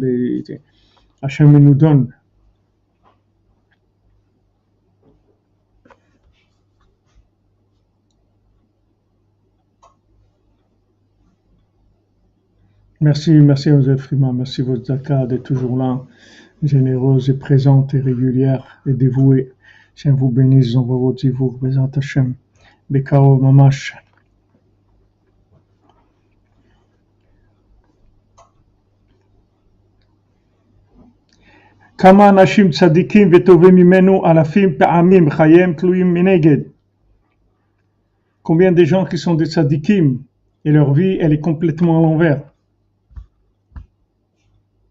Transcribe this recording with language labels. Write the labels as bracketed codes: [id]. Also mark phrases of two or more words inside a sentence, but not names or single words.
[fr] Hachem nous donne. Merci Joseph Frima. Merci votre zakat d'être toujours là, généreuse et présente et régulière et dévouée. Hachem vous bénisse, envoie votre zivouk, [he] בעזרת השם. בקרוב ממש. כמה אנשים צדיקים וטובים ממנו אלפים פעמים חייהם תלויים מנגד. [fr] Combien de gens qui sont des tzadikim et leur vie elle est complètement à l'envers.